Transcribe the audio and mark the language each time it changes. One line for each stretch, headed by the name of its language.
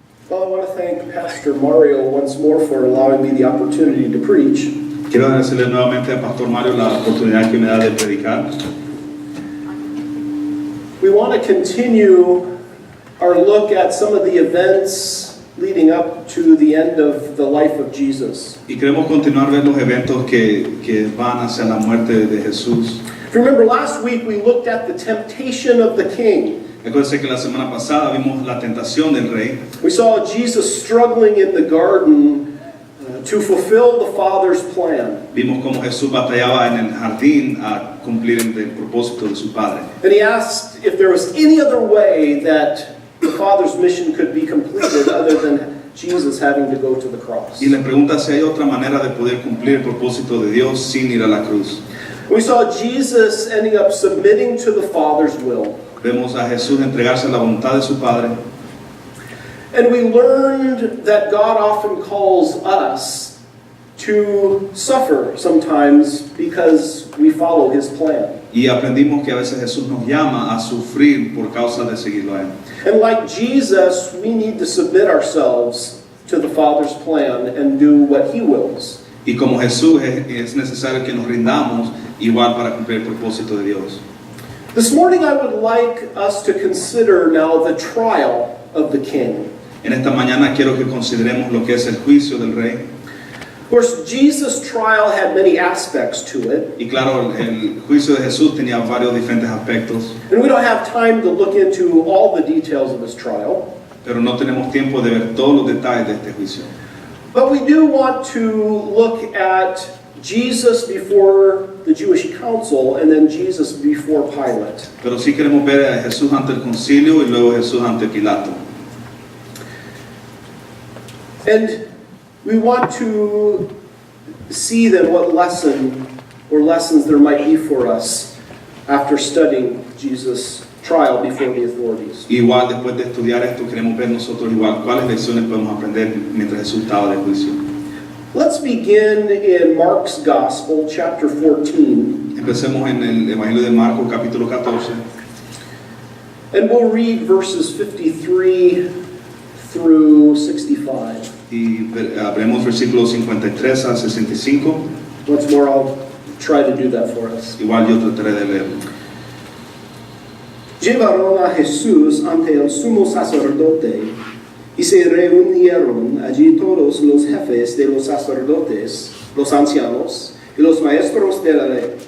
English: Well, I want to thank Pastor Mario once more for allowing me the opportunity to preach.
Spanish: Quiero agradecerle nuevamente al Pastor Mario la oportunidad que me da de predicar.
English: We want to continue our look at some of the events leading up to the end of the life of Jesus.
Spanish: Y queremos continuar a ver los eventos que van hacia la muerte de Jesús.
English: If you remember last week we looked at the temptation of the king.
Spanish: Recuerden que la semana pasada vimos la tentación del rey.
English: We saw Jesus struggling in the garden to fulfill the Father's plan.
Spanish: Vimos cómo Jesús batallaba en el jardín a cumplir el propósito de su Padre.
English: And he asked if there was any other way that the Father's mission could be completed other than Jesus having to go to the cross.
Spanish: Y le pregunta si hay otra manera de poder cumplir el propósito de Dios sin ir a la cruz.
English: We saw Jesus ending up submitting to the Father's will.
Spanish: Vemos a Jesús entregarse a la voluntad de su Padre.
English: And we learned that God often calls us to suffer sometimes because we follow His plan.
Spanish: Y aprendimos que a veces Jesús nos llama a sufrir por causa de seguirlo a Él.
English: And like Jesus, we need to submit ourselves to the Father's plan and do what He wills.
Spanish: Y como Jesús es necesario que nos rindamos igual para cumplir el propósito de Dios.
English: This morning I would like us to consider now the trial of the king.
Spanish: En esta mañana quiero que consideremos lo que es el juicio del rey.
English: Of course, Jesus' trial had many aspects to it.
Spanish: Y claro, el juicio de Jesús tenía varios diferentes aspectos,
English: And we don't have time to look into all the details of his trial.
Spanish: pero no tenemos tiempo de ver todos los detalles de este juicio.
English: But we do want to look at Jesus before the Jewish council and then Jesus before Pilate.
Spanish: Pero sí queremos ver a Jesús ante el concilio y luego Jesús ante Pilato.
English: And we want to see then what lesson or lessons there might be for us after studying Jesus' trial before the authorities.
Spanish: Igual después de estudiar esto queremos ver nosotros igual cuáles lecciones podemos aprender mientras Jesús estaba de juicio.
English: Let's begin in Mark's Gospel, chapter 14.
Spanish: Empecemos en el Evangelio de Marcos, capítulo 14.
English: And we'll read verses 53 through 65.
Spanish: Y veremos versículos 53 al 65.
English: Once more, I'll try to do that for us.
Spanish: Igual yo trataré de leerlo. Llevaron a Jesús ante el sumo sacerdote y se reunieron allí todos los jefes de los sacerdotes, los ancianos y los maestros de la ley.